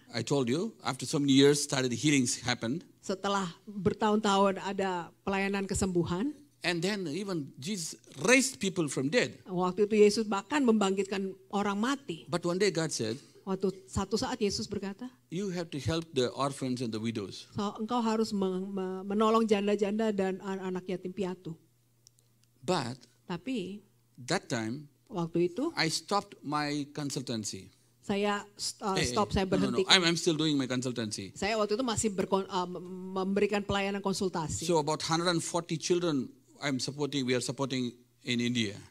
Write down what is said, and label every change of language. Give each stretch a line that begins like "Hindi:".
English: I told you, after so many years, started healings happened.
Indonesian: setelah bertahun-tahun ada pelayanan kesembuhan,
English: And then even Jesus raised people from dead.
Indonesian: waktu itu Yesus bahkan membangkitkan orang mati.
English: But one day God said,
Indonesian: Waktu satu saat Yesus berkata,
English: you have to help the orphans and the widows.
Indonesian: engkau harus menolong janda-janda dan anak yatim piatu.
English: But
Indonesian: Tapi
English: that time,
Indonesian: waktu itu
English: I stopped my consultancy.
Indonesian: saya stop, saya
English: No,
Indonesian: berhenti.
English: I'm still doing my consultancy.
Indonesian: Saya waktu itu masih memberikan pelayanan konsultasi.
English: So about 140 children we are supporting in India.